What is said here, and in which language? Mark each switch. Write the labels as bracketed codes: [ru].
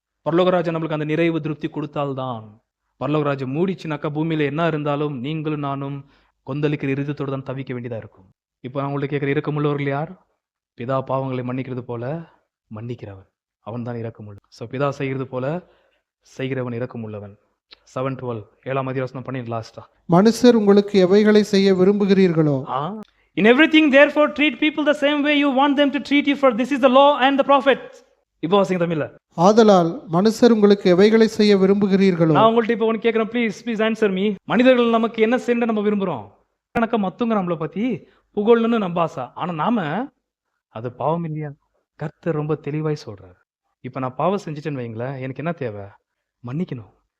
[ta] பரலோக ராஜ்யம் நம்மளுக்கு அந்த நிறைவு திருப்தி கொடுத்தால்தான். பரலோக ராஜ்யம் மூடிச்சுனாக்கா பூமியில என்ன இருந்தாலும் நீங்களும் நானும் கொந்தளிக்கிற இருதயத்தோடு தான் தவிக்க வேண்டியதா இருக்கும். இப்போ நான் உங்கள்ட்ட கேட்கிற இரக்கமுள்ளவர்கள் யார்? பிதா பாவங்களை மன்னிக்கிறது போல மன்னிக்கிறவன், அவன் தான் இரக்கமுள்ள. ஸோ பிதா செய்கிறது போல செய்கிறவன் இரக்கமுள்ளவன். 7:12 7ஆம் அதிகாரம் பண்ணி லாஸ்டா, மனுஷர் உங்களுக்கு எவைகளை செய்ய விரும்புகிறீர்களோ [en] in everything therefore treat people the same way you want them to treat you, for this is the law and the prophets. [ta] இப்போ வாசிங்க தமிழ்ல. ஆதலால் மனுஷர் உங்களுக்கு எவைகளை செய்ய விரும்புகிறீர்களோ. நான் உங்கள்ட்ட இப்போ ஒன்று கேட்கிறேன், [en] Please answer me. [ta] மனிதர்கள் நமக்கு என்ன செய்ய நம்ம விரும்புகிறோம்? கணக்க மத்தவங்க நம்மளை பத்தி புகழணும்னு நம்ம ஆசை. ஆனா நாம அது பாவம் இல்லையா? கர்த்தர் ரொம்ப தெளிவாய் சொல்றாரு. இப்ப நான் பாவம் செஞ்சுட்டேன்னு வைங்களேன், எனக்கு என்ன தேவை? மன்னிக்கணும்.